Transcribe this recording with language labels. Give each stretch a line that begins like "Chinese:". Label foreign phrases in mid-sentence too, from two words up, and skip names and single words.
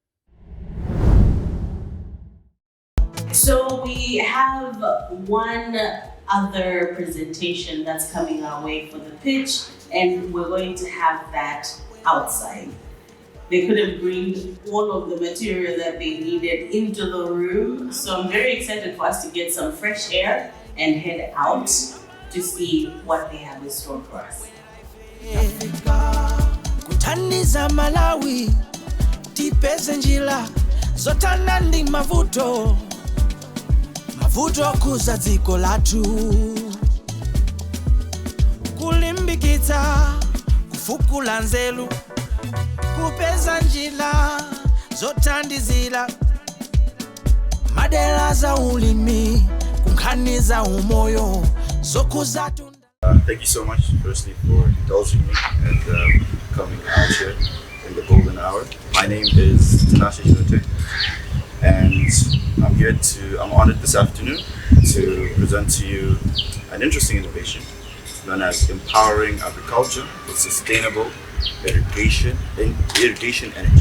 English: So we have one other presentation that's coming our way for the pitch, and we're going to have that outside. They couldn't bring all of the material that they needed into the room, so I'm very excited for us to get some fresh air and head out to see what they have in store for us.
Nyanja: Kuthandiza Malawi tipeze njira zotana ndi mavuto kuza dziko lathu kulimbikitsa kufukula nzeru kupeza njira zothandizira madera za ulimi kunkhaniza umoyo zokuza.
English: Thank you so much, firstly, for indulging me and coming out here in the golden hour. My name is Tinashe Shinote, and I'm honored this afternoon to present to you an interesting innovation known as empowering agriculture with sustainable irrigation energy.